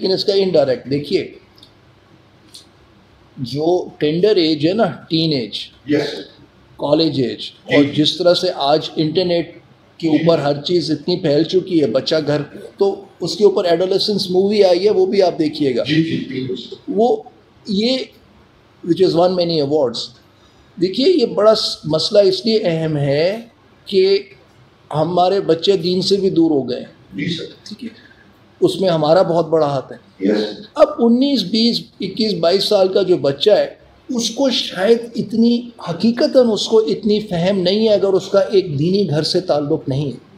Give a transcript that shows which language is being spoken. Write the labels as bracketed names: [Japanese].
[Urdu] لیکن اس کا انڈائریکٹ دیکھیے جو ٹینڈر ایج ہے نا ٹین ایج کالج ایج اور جس طرح سے آج انٹرنیٹ کے اوپر ہر چیز اتنی پھیل چکی ہے بچہ گھر تو اس کے اوپر ایڈولیسنس مووی آئی ہے وہ بھی آپ دیکھیے گا. وہ یہ [English] Which is won many awards. [Urdu] دیکھیے یہ بڑا مسئلہ اس لیے اہم ہے کہ ہمارے بچے دین سے بھی دور ہو گئے ٹھیک ہے اس میں ہمارا بہت بڑا ہاتھ ہے. اب 19 20 21 22 سال کا جو بچہ ہے اس کو شاید اتنی حقیقتاً اس کو اتنی فہم نہیں ہے اگر اس کا ایک دینی گھر سے تعلق نہیں ہے.